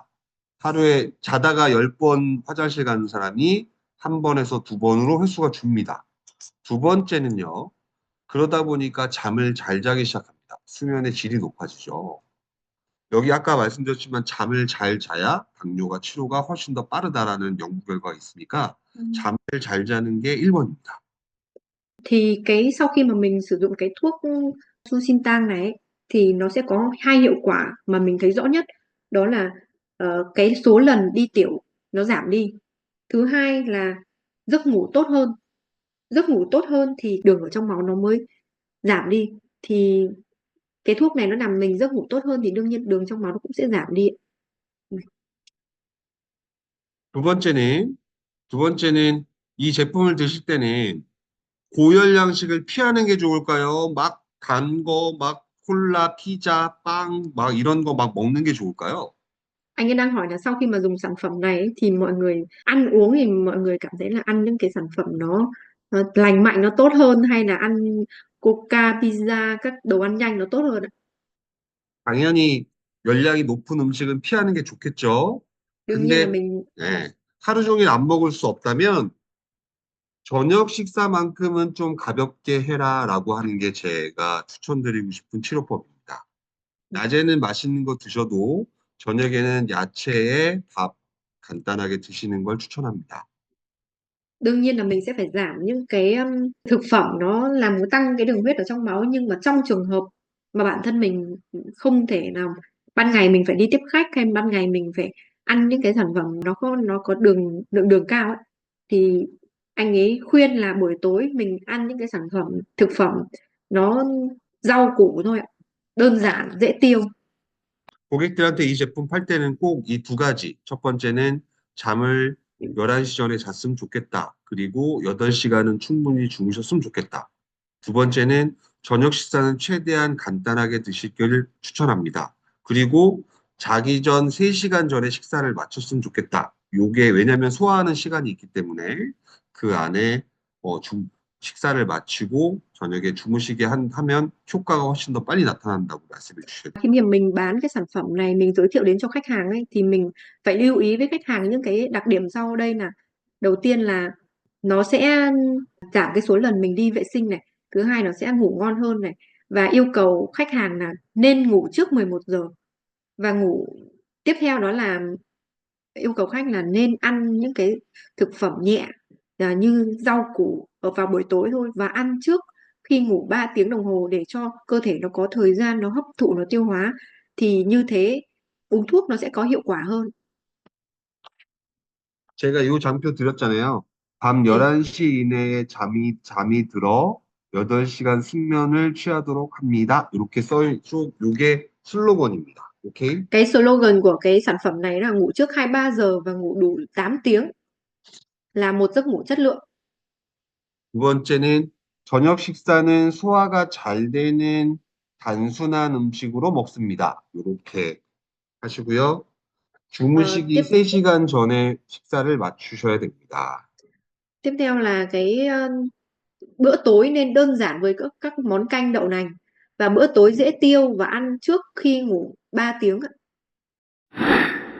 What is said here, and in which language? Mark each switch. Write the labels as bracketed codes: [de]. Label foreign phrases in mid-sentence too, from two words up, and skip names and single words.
[ko] 하루에 자다가 10번 화장실 가는 사람이 한 번에서 두 번으로 횟수가 줍니다. 두 번째는요. 그러다 보니까 잠을 잘 자기 시작합니다. 수면의 질이 높아지죠. 여기 아까 말씀드렸지만 잠을 잘 자야 당뇨가 치료가 훨씬 더 빠르다라는 연구 결과가 있으니까 잠을 잘 자는 게 1번입니다. [vi] Thì cái sau khi mà mình sử dụng cái thuốc Susintan này ấy, thì nó sẽ có hai hiệu quả mà mình thấy rõ nhất, đó là cái số lần đi tiểu nó giảm đi. Thứ hai là giấc ngủ tốt hơn. Giấc ngủ tốt hơn thì đường ở trong máu nó mới giảm đi. Thì cái thuốc này nó làm mình giấc ngủ tốt hơn thì đương nhiên đường trong máu nó cũng sẽ giảm đi. [ko] 두 번째는, 두 번째는 이 제품을 드실 때는 고열량식을 피하는 게 좋을까요? 막 단 거, 막 콜라, 피자, 빵, 막 이런 거 막 먹는 게 좋을까요? [vi] Anh ấy đang hỏi là sau khi mà dùng sản phẩm này ấy, thì mọi người ăn uống thì mọi người cảm thấy là ăn những cái sản phẩm nó lành mạnh, nó tốt hơn, hay là ăn Coca, pizza, các đồ ăn nhanh nó tốt hơn ạ? [ko] 당연히 열량이 높은 음식은 피하는 게 좋겠죠. [vi] Đương nhiên là [ko] 근데 [vi] mình [ko] 하루 종일 안 먹을 수 없다면 저녁 식사만큼은 좀 가볍게 해라라고 하는 게 제가 추천드리고 싶은 치료법입니다. 낮에는 맛있는 거 드셔도 저녁에는 야채에 밥 간단하게 드시는 걸 추천합니다. [vi] đương nhiên là mình sẽ phải giảm những cái thực phẩm nó làm tăng cái đường huyết ở trong máu, nhưng mà trong trường hợp mà bản thân mình không thể nào ban ngày mình phải đi tiếp khách, hay ban ngày mình phải ăn những cái sản phẩm nó có lượng đường cao ấy, thì anh ấy khuyên là buổi tối mình ăn những cái sản phẩm thực phẩm nó rau củ thôi ạ, đơn giản dễ tiêu. [ko] 고객들한테 이 제품 팔 때는 꼭 이 두 가지. 첫 번째는 잠을 11시 전에 잤으면 좋겠다. 그리고 8시간은 충분히 주무셨으면 좋겠다. 두 번째는 저녁 식사는 최대한 간단하게 드시기를 추천합니다. 그리고 자기 전 3시간 전에 식사를 마쳤으면 좋겠다. 요게 왜냐면 소화하는 시간이 있기 때문에 그 안에 식사를 마치고 저녁에 주무시게 하면 효과가 훨씬 더 빨리 나타난다고 말씀해 주셨어요. [vi] Khi mà mình bán cái sản phẩm này, mình giới thiệu đến cho khách hàng ấy, thì mình phải lưu ý với khách hàng những cái đặc điểm sau đây là: đầu tiên là nó sẽ giảm cái số lần mình đi vệ sinh này, thứ hai nó sẽ ngủ ngon hơn này, và yêu cầu khách hàng là nên ngủ trước 11 giờ, và tiếp theo đó là yêu cầu khách là nên ăn những cái thực phẩm nhẹ, như rau củ vào buổi tối thôi, và ăn trước khi ngủ 3 tiếng đồng hồ để cho cơ thể nó có thời gian nó hấp thụ, nó tiêu hóa, thì như thế uống thuốc nó sẽ có hiệu quả hơn. [ko] 제가 이 장표 드렸잖아요. 밤 네. 11시 이내에 잠이 들어 8시간 숙면을 취하도록 합니다. 이렇게 요게 슬로건입니다. 오케이? [vi] Cái slogan của cái sản phẩm này là ngủ trước 23 giờ và ngủ đủ 8 tiếng là một giấc ngủ chất lượng. [ko] 두 번째는 저녁 식사는 소화가 잘 되는 단순한 음식으로 먹습니다. 이렇게 하시고요. Ờ, 주무시기 3시간 전에 식사를 맞추셔야 됩니다. [vi] tiếp theo là bữa tối nên đơn giản với các món canh đậu nành, và bữa tối dễ tiêu và ăn trước khi ngủ 3 tiếng ạ.